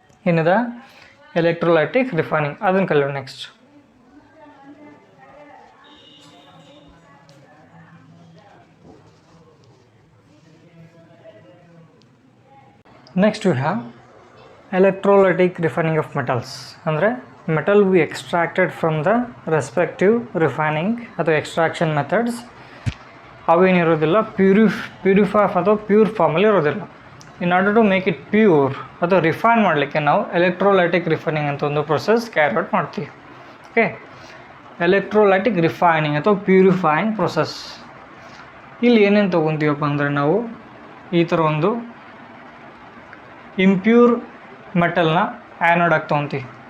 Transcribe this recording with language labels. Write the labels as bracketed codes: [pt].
[kn] ಏನಿದೆ electrolytic refining, ಅದನ್ನು ಕಲಿಯೋಣ next. [en] Next we have electrolytic refining of metals. ಅಂದರೆ metal we extracted from the respective refining ಅಥವಾ extraction methods [kn] ಅವೇನಿರೋದಿಲ್ಲ purify ಅಥವಾ pure ಫಾರ್ಮಲ್ಲಿ ಇರೋದಿಲ್ಲ. [en] in order to make it pure [kn] ಅಥವಾ ರಿಫೈನ್ ಮಾಡಲಿಕ್ಕೆ ನಾವು ಎಲೆಕ್ಟ್ರೋಲೈಟಿಕ್ ರಿಫೈನಿಂಗ್ ಅಂತ ಒಂದು ಪ್ರೊಸೆಸ್ ಕ್ಯಾರಿ ಔಟ್ ಮಾಡ್ತೀವಿ. [en] Okay, electrolytic refining ಅಥವಾ purifying process. [kn] ಇಲ್ಲಿ ಏನೇನು ತೊಗೊತೀವಪ್ಪ ಅಂದರೆ ನಾವು ಈ ಥರ ಒಂದು ಇಂಪ್ಯೂರ್ ಮೆಟಲ್ನ ಆ್ಯನೋಡ್ ಆಗಿ ತೊಗೊತೀವಿ.